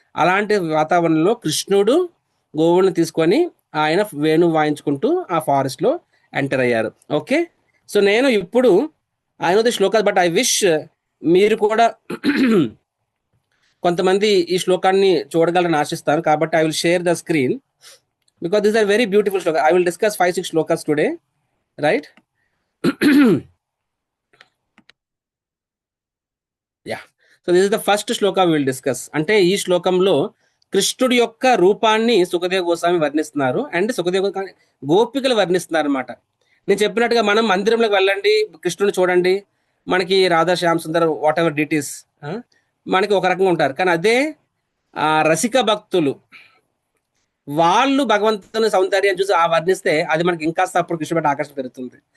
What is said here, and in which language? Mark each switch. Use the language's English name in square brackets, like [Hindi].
[Telugu] అలాంటి వాతావరణంలో కృష్ణుడు గోవుల్ని తీసుకొని ఆయన వేణు వాయించుకుంటూ ఆ ఫారెస్ట్ లో ఎంటర్ అయ్యారు. ఓకే, సో నేను ఇప్పుడు [English] I know the shlokas, but I wish [Telugu] మీరు కూడా కొంతమంది ఈ శ్లోకాన్ని చూడగలని ఆశిస్తాను. [English] కాబట్టి I will share the screen because these are very beautiful shlokas. I will discuss 5-6 shlokas today, right? Yeah, so this is the first shloka we will discuss. [Telugu] అంటే ఈ శ్లోకంలో కృష్ణుడి యొక్క రూపాన్ని సుఖదేవ గోస్వామి వర్ణిస్తున్నారు అండ్ సుఖదేవ గోపికలు వర్ణిస్తున్నారు అనమాట. నేను చెప్పినట్టుగా మనం మందిరంలోకి వెళ్ళండి, కృష్ణుడిని చూడండి, మనకి Radha Shyam Sundar what ever deities మనకి ఒక రకంగా ఉంటారు. కానీ అదే రసిక భక్తులు వాళ్ళు భగవంతుని సౌందర్యం చూసి వర్ణిస్తే అది మనకి ఇంకా అప్పుడు కృష్ణుడి ఆకర్షణ పెరుగుతుంది.